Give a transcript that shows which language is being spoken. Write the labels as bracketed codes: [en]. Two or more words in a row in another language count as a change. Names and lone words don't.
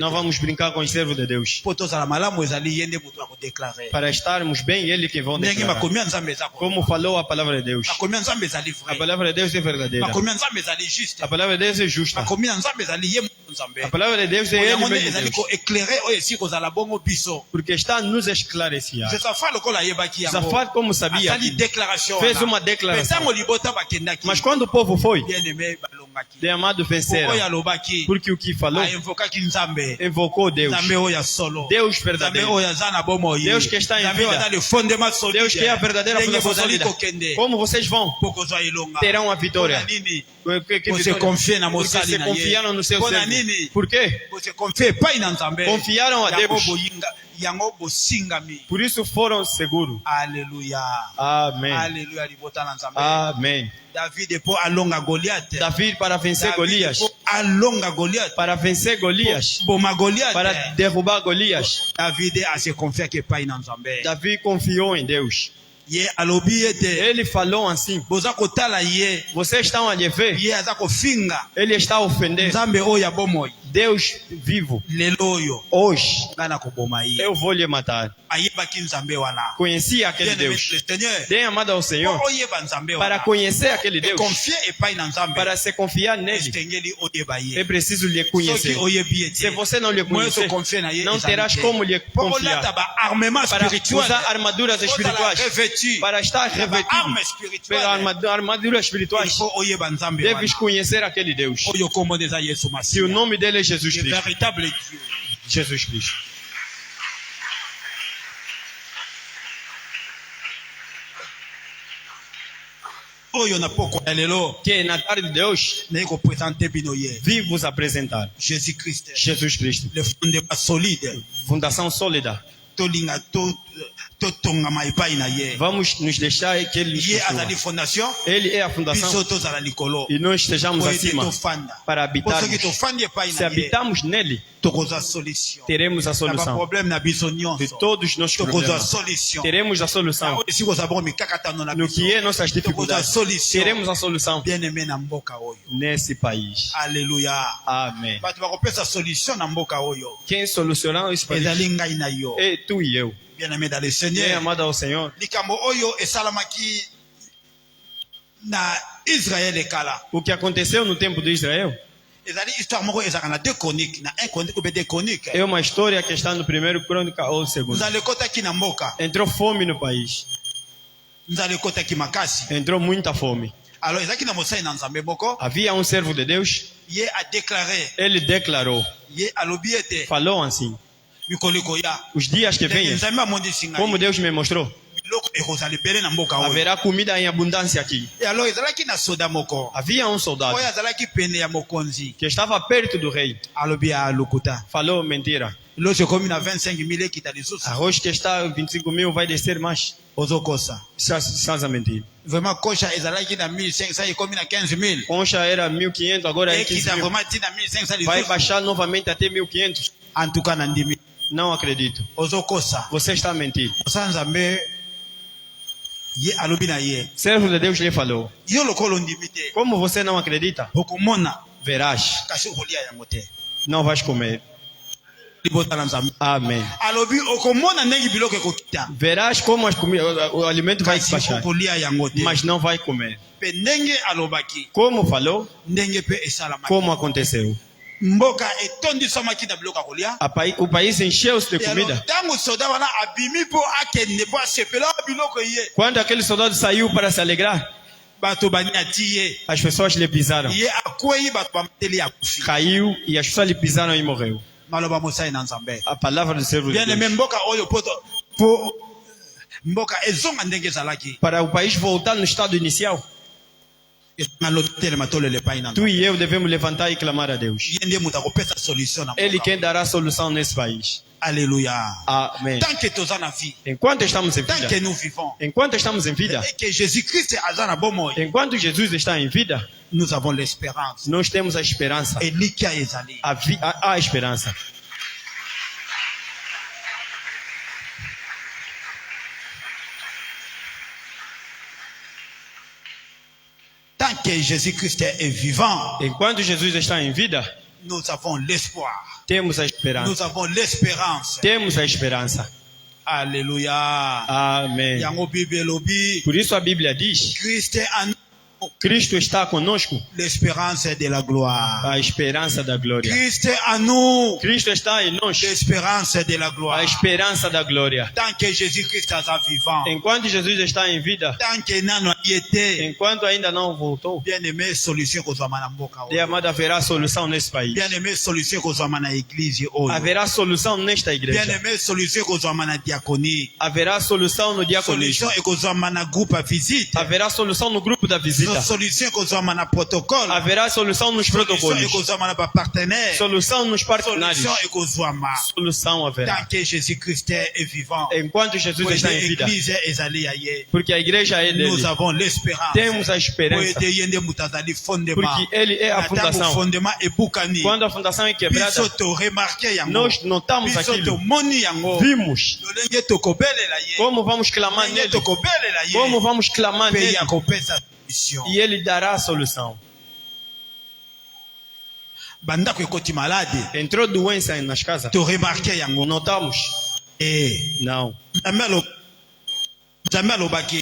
[pt] Não vamos brincar com os servos de Deus. [ln] mpo tozala malamu ezali ye nde moto akodeklare [pt] Para estarmos bem, Ele que vão [ln] ndenge [pt] declarar. [ln] makomi ya nzambe eza [pt] Como falou a palavra de Deus. [ln] makomi ya nzambe ezali [pt] A [ln] vrai [pt] palavra de Deus é verdadeira. [ln] makomi ya nzambe ezali juste [pt] A palavra de Deus é justa. [ln] makomi ya nzambe ezali ye moto nzambe [pt] A palavra de Deus é Ele [ln] yango nde [pt] mesmo [ln] ezali [pt] Deus. [ln] koéclaire oyo esi kozala bongo biso [pt] Porque está a nos esclarecer. [ln] josafa lokola ayebaki yango [pt] Zafar, como sabia, [ln] asali déclaration [pt] fez [ln] wana. [pt] uma declaração. [ln] Mpe ntango libota bakendaki [pt] Mas quando o povo foi, [fr] bien aimé [ln] balongaki [pt] de amado venceram. [ln] oyo alobaki [pt] Porque o que falou, [ln] ainvokaki nzambe [pt] invocou Deus. [ln] nzambe oyo ya solo [pt] Deus [ln] nzambe [pt] verdadeiro. [ln] oyo aza na bomoi [pt] Deus que está em [ln] nzambe oyo [pt] vida. [ln] aza [fr] le fondement solide [pt] Deus que é a verdadeira [ln] ndenge [pt] fundação [ln] bozali [pt] sólida. [ln] kokende [pt] Como vocês vão, [ln] mpo kozwa elonga [pt] terão a vitória. [ln] Mpona nini [pt] Que Você vitória? confia na Porque [ln] mosali [pt] se [ln] na ye. [pt] confiaram no seu [ln] Mpona [pt] servo. [ln] nini [pt] Por quê? [ln] bose confie epai na nzambe [pt] Confiaram a [ln] yango [pt] Deus. [ln] yango bosingami [pt] Por isso foram seguros. [ln] aleluya [pt] Amém. [ln] aleluya libota na nzambe [pt] Amém. [ln] david mpo alonga goliate [pt] Davi para vencer Golias. [ln] mpo alonga goliate [pt] Para vencer Golias. [ln] boma goliate [pt] Para derrubar Golias. [ln] david ase confiaki epai na nzambe [pt] Davi confiou em Deus. [ln] ye alobi ete [pt] Ele falou assim: [ln] boza kotala ye [pt] vocês estão a lhe ver? [ln] ye aza kofinga [pt] Ele está a ofender [ln] nzambe oyo ya bomoi [pt] Deus vivo. [ln] lelo oyo [pt] Hoje [ln] ngai na koboma ye [pt] eu vou lhe matar. [ln] ayebaki nzambe wana [pt] Conheci aquele [fr] Bien-aimé, [pt] Deus. [fr] le Seigneur [pt] Dê amado ao Senhor [ln] mpo oyeba nzambe [pt] para [ln] wana [pt] conhecer aquele Deus. [ln] confie epai na nzambe [pt] Para se confiar nele, [ln] esengeli oyeba [pt] é [ln] ye [pt] preciso lhe [ln] soki [pt] conhecer. [ln] oyebi ye [pt] Se [ln] te [pt] você não lhe [ln] moyeso [pt] conhecer, [ln] confie na ye [pt] não [ln] ezali [pt] terás [ln] te. [pt] como lhe [ln] mpo olata [pt] confiar. [ln] baarmement [pt] Para [fr] spirituel [pt] usar armaduras espirituais, [fr] revêtu [pt] para estar [fr] arme [pt] revestido [fr] spirituel [pt] pela armadura espirituais, [fr] il faut [ln] oyeba nzambe [pt] deves [ln] wana [pt] conhecer aquele Deus. [ln] oyo kombo nde eza yesu [pt] Se o [ln] masiya [pt] nome dele é Jesus [fr] le [pt] Cristo. [fr] véritable dieu [pt] Jesus Cristo. [ln] oyo na poko ya lelo [pt] Que na tarde de hoje [ln] naye kopresente bino ye [pt] vim vos apresentar [ln] jésus christ [pt] Jesus Cristo, [fr] le fondement solide [pt] fundação sólida. [ln] tolinga totongama epai na ye [pt] Vamos nos deixar que ele nos [ln] ye azali [pt] construa. [ln] fondation [pt] Ele é a [ln] biso [pt] fundação [ln] tozala likolo [pt] e nós estejamos [ln] po ete [pt] acima [ln] tofanda [pt] para [ln] po soki [pt] habitarmos. [ln] tofandi epai [pt] Se [ln] na ye [pt] habitamos nele, [ln] tokozwa solution [pt] teremos a [ln] na [pt] solução [ln] baproblème na biso [pt] de [ln] nyonso [pt] todos os nossos [ln] tokozwa [pt] problemas. [ln] solution [pt] Teremos a solução [ln] oyo esi kozala bongo mikakatano na [pt] no [ln] biso [pt] que é nossas [ln] tokozwa [pt] dificuldades. [ln] solution [pt] Teremos a solução [fr] bien aimé [ln] na mboka oyo [pt] nesse país. [ln] alleluya [pt] Amém. [ln] bato bakopesa solution na mboka oyo [pt] Quem solucionar esse país [ln] ezali ngai na yo [pt] é tu e eu. [fr] bien aimé dans le [pt] Bem [fr] seigneur [pt] amado ao Senhor, [ln] likambo oyo esalamaki na israel ekala [pt] o que aconteceu no tempo de Israel [ln] ezali histoire moko ezalaka na 2 chroniques na 1 chronique obe 2 chroniques [pt] é uma história que está no primeiro crônica ou segundo. [ln] nzala ekotaki na mboka [pt] Entrou fome no país. [ln] nzala ekotaki makasi [pt] Entrou muita fome. [ln] alors ezalaki na mosali na nzambe moko [pt] Havia um servo de Deus. [ln] ye adéclaré [pt] Ele declarou, [ln] ye alobi ete [pt] falou assim: [ln] mikolo ekoya [pt] os dias que [ln] ndenge [pt] vêm, [ln] nzambe amondisi [pt] como [ln] ngai [pt] Deus me mostrou, [ln] biloko ekozala ebele na mboka oyo [pt] haverá comida em abundância aqui. [ln] e alors ezalaki na soda moko [pt] Havia um soldado [ln] oyo azalaki pene ya mokonzi [pt] que estava perto do rei. [ln] alobi alukuta [pt] Falou mentira. [ln] loso ekomi na 25 ekita lisusu [pt] Arroz que está 25 mil vai descer mais. [ln] ozokosa [pt] Sans a mentir. [ln] vraiment kosha ezalaki na 1500 ekomi na 15000 [pt] Concha era 1.500, agora é 15 [ln] ekita [pt] mil. [ln] vraiment ti na 1500 [pt] Vai [ln] lisusu [pt] baixar novamente até 1.500. [fr] en tout cas [ln] na ndimi [pt] Não acredito. [ln] ozokosa [pt] Você está a mentir. [ln] mosala nzambe ye alobi na ye [pt] Servo de Deus lhe falou: [ln] yo lokolo ndimi te [pt] como você não acredita, [ln] okomona [pt] verás, [ln] kasi okolia yango te [pt] não vais comer. [ln] libota na nzambe [pt] Amém. [ln] alobi okomona ndenge biloko ekokita [pt] Verás como o alimento vai [ln] kasi [pt] baixar, [ln] okolia yango te [pt] mas não vai comer. [ln] mpe ndenge alobaki [pt] Como falou, [ln] ndenge mpe esalamaki [pt] como aconteceu. [ln] mboka etondisamaki na biloko ya kolia [pt] O país encheu-se de [ln] E alors, [pt] comida. [ln] ntango soda wana abimi mpo akende mpo asepela biloko ye [pt] Quando aquele soldado saiu para se alegrar, [ln] bato baniati ye [pt] as pessoas lhe pisaram. [ln] ye akwei bato bamateli akufi [pt] Caiu e as pessoas lhe pisaram e morreu. [ln] maloba mosali na nzambe [pt] A palavra do servo de [fr] bien aimé [pt] Deus. [ln] mboka oyo po mboka ezonga ndenge ezalaki [pt] Para o país voltar no estado inicial, [ln] ezonga lotelema tolele epai na [pt] tu e eu devemos levantar e clamar a Deus. [ln] ye nde moto akopesa solution na [pt] Ele [ln] mboka [pt] quem dará solução nesse país. [ln] alléluia [pt] Amém. [fr] tant que [ln] toza na vie [pt] Enquanto estamos em [fr] tant que [pt] vida, [fr] nous vivons [pt] enquanto estamos em vida, [fr] et que Jésus-Christ [ln] aza na bomoi [pt] enquanto Jesus está em vida, [fr] nous avons l'espérance [pt] nós temos a esperança. [ln] elikia ezali [pt] Há esperança. [fr] tant que Jésus-Christ est vivant [pt] Enquanto Jesus está em vida, [fr] nous avons l'espoir [pt] temos a esperança. [fr] nous avons l'espérance [pt] Temos a esperança. [ln] alléluia [pt] Amém. [ln] yango bible elobi [pt] Por isso a Bíblia diz: [fr] Christ est en nous [pt] Cristo está conosco, [fr] l'espérance de la gloire [pt] a esperança da glória. [fr] Christ est en nous [pt] Cristo está em nós, [fr] l'espérance de la [pt] a [fr] gloire [pt] esperança da glória. [fr] tant que Jésus-Christ est vivant [pt] Enquanto Jesus está em vida, [fr] tant que [ln] nano ayete [pt] enquanto ainda não voltou, [fr] bien aimé [ln] solution kozwama na mboka [pt] de [ln] oyo [pt] amado, haverá solução nesse país. [fr] bien aimé [ln] solution kozwama na église oyo [pt] Haverá solução nesta [ln] bien [pt] igreja. [ln] aimé solution kozwama na diaconie [pt] Haverá solução no diaconismo. [ln] solution ekozwama na [fr] groupe à visite [pt] Haverá solução no grupo da visita. [ln] solution ekozwama na protocole [pt] Haverá solução nos [ln] solution [pt] protocolos. [ln] ekozwama na bapartenaire [pt] Solução nos partenários. [ln] solution ekozwama [pt] Solução haverá. [fr] tant que Jésus-Christ est vivant [pt] Enquanto Jesus [ln] po [pt] está [ln] ete [pt] em vida. [ln] église ezali ya ye [pt] Porque a igreja é dele. [fr] nous avons l'espérance [pt] Temos a [ln] po [pt] esperança. [ln] ete ye nde moto azali fondement [pt] Porque ele é a [ln] na ntango [pt] fundação. [ln] fondement ebukani [pt] Quando a fundação é [ln] biso [pt] quebrada, [ln] toremarke yango [pt] nós notamos [ln] biso [pt] aquilo. [ln] tomoni yango [pt] Vimos. [ln] lolenge tokobelela ye [pt] Como vamos clamar [ln] lolenge [pt] nele. [ln] tokobelela ye [pt] Como vamos clamar [ln] mpe [pt] nele. [ln] ya kopesa solution [pt] E ele dará a solução. [ln] bandako ekoti malade [pt] Entrou doença nas casas. [ln] toremarke yango [pt] Notamos? Não. [ln] nzambe alobaki